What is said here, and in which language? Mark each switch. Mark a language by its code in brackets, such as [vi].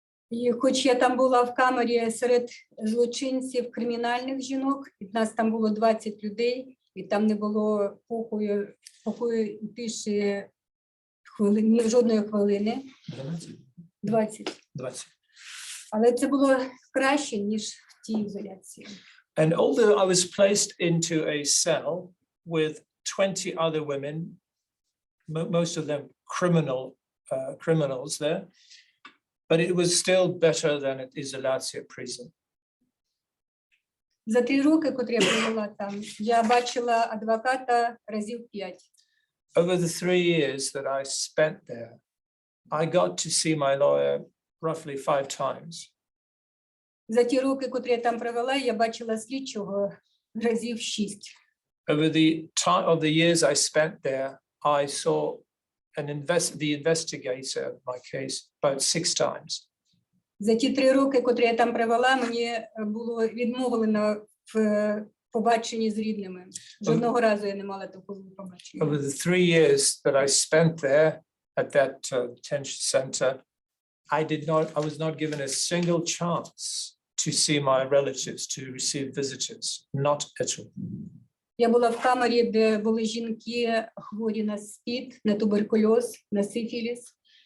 [uk] І хоч я там була в камері серед злочинців, кримінальних жінок, від нас там було 20 людей, і там не було покою і тиші жодної хвилини. [en] 20. [uk] Але це було краще, ніж в тій ізоляції. [en] And although I was placed into a cell with 20 other women, most of them criminals there, but it was still better than at Ilyich prison. [uk] За 3 роки, котрі я провела там, я бачила адвоката разів 5. [en] Over the 3 years that I spent there, I got to see my lawyer roughly 5 times. [uk] За ті роки, котрі я там провела, я бачила слідчого разів 6. [en] Over the time of the years I spent there, I saw the investigator of my case about 6 times. [uk] За ті 3 роки, котрі я там провела, мені було відмовлено в побаченні з рідними. Жодного разу я не мала такого побачення. [en] Over the 3 years that I spent there at that detention center, I was not given a single chance to see my relatives, to receive visitors, not at all. [uk] Я була в камері, де були жінки хворі на СПІД, на туберкульоз, на сифіліс.